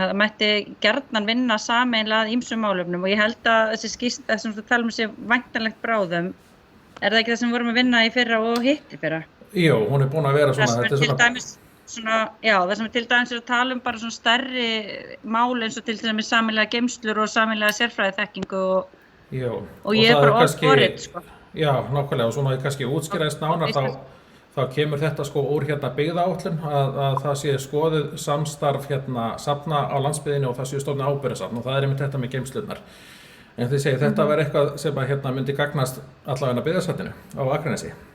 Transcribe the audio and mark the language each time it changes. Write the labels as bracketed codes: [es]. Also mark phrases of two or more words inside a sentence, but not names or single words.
[is] Það mætti gjarnan vinna sameiginlega að ýmsum málefnum og ég held að þessi skýrsla sem þú tala sé væntanlegt bráðum, það ekki það sem við vorum að vinna í fyrra og hitt í fyrra? Jú, hún búin að vera svona, það sem til dæmis að tala bara svona stærri mál eins og til dæmis sameiginlega geymslur og sameiginlega sérfræðiþekkingu og ég bara [en] all for it, [is] sko. Já, nákvæmlega, og svona kannski útskýraðist nánar þá kemur þetta sko úr byggðaáætlun að það sé skoðið samstarf safna á landsbyggðinni og það sé stofnað ábyrgðarsafn og það einmitt þetta með geymslurnar. En þið segið þetta var eitthvað sem myndi gagnast allavega byggðasafninu á Akranesi.